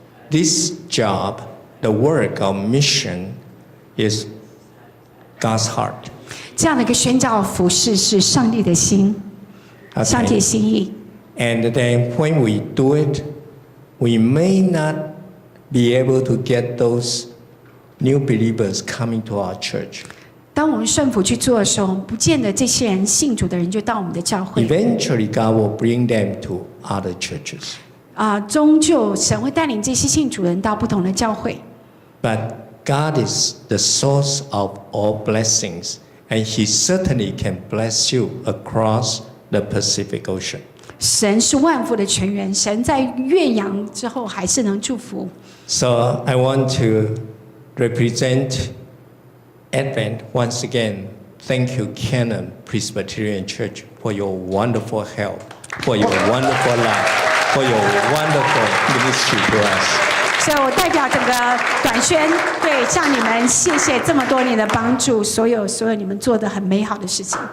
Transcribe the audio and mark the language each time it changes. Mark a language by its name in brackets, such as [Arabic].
[English] this job, the work of mission, is God's heart. [Chinese] 这样的一个宣教服事是上帝的心，上帝的心意。 [English] And then when we do it, we may not be able to get those new believers coming to our church. [Chinese] 当我们顺服去做的时候，不见得这些人信主的人就到我们的教会。 [English] Eventually, God will bring them to other churches. [Chinese] 终究神会带领这些信主人到不同的教会。 [English] But God is the source of all blessings, and He certainly can bless you across the Pacific Ocean. [Chinese] 神是万福的泉源，神在岳阳之后还是能祝福。 [English] So I want to represent Advent once again. Thank you, Canon Presbyterian Church, for your wonderful help, for your wonderful love, for your wonderful ministry to us. [Chinese] 所以我代表整个短宣对向你们谢谢这么多年的帮助，所有你们做的很美好的事情。